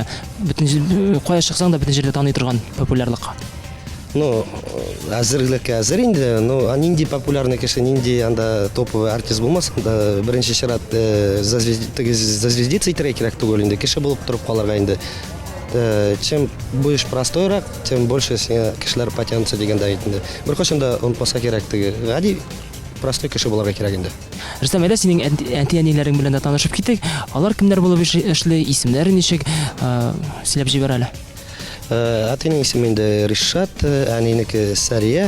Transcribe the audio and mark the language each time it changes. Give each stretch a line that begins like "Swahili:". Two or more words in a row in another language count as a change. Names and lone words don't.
Tatar: Бөтен кая чыксаң да бөтен җирдә таный торган популярлыкка. Ну, әзерлеккә әзер инде, но нинди популярный кеше, нинди анда
Russian: топовый артист
Tatar: булмасын да, беренче чират зазвездиться итәргә кирәк түгел инде, кеше булып торып калырга инде.
Russian: Чем будешь простойрак, тем больше
Tatar: сиңа кешеләр
Russian: потянутся
Tatar: дигәндә инде. Беркайчан да онытмаска кирәк теге. Гади простой кеше булырга кирәк инде. Рөстәм, әйдә синең әти-әниләрең белән дә танышып китик. Алар кемнәр булып эшли, исемнәре ничек, сөйләп җибәр әле. Әтинең исеме инде Ришат, әнинеке Сәрия.